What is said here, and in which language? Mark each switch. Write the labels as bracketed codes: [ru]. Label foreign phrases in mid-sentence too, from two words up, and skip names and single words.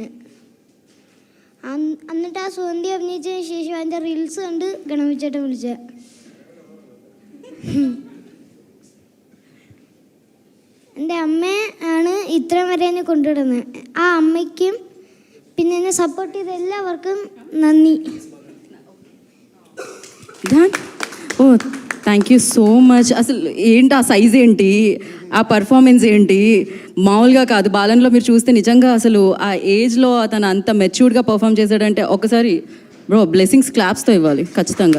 [ml] എന്നിട്ട് ആ സുഗന്ധി അഭിനയിച്ചതിന് ശേഷം അതിൻ്റെ റീൽസ് കണ്ട് ഗണപതിച്ചേട്ടൻ വിളിച്ച. എൻ്റെ അമ്മ ആണ് ഇത്രയും വരെ എന്നെ കൊണ്ടുവിടുന്നത്. ആ അമ്മയ്ക്കും പിന്നെ എന്നെ സപ്പോർട്ട് ചെയ്ത എല്ലാവർക്കും നന്ദി. [en] Oh thank you so much. [te] అసలు ఏంటి ఆ సైజ్ ఏంటి, ఆ పర్ఫార్మెన్స్ ఏంటి, మామూలుగా కాదు. బాలన్లో మీరు చూస్తే నిజంగా అసలు ఆ ఏజ్లో అతను అంత మెచ్యూర్డ్గా పర్ఫామ్ చేశాడంటే ఒకసారి [en] bro blessings [te] క్లాప్స్తో ఇవ్వాలి ఖచ్చితంగా.